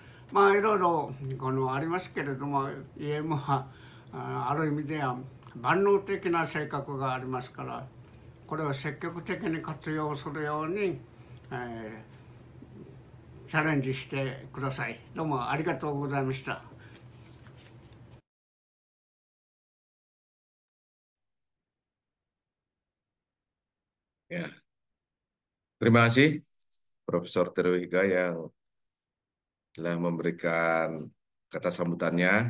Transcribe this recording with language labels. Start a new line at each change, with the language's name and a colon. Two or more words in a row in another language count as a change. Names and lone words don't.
Japanese: いろいろありますけれども、EM はある意味では万能的な性格がありますから、これを積極的に活用するように、チャレンジしてください。どうもありがとうございました。
Indonesian: Ya, terima kasih Profesor Terwiga yang telah memberikan kata sambutannya.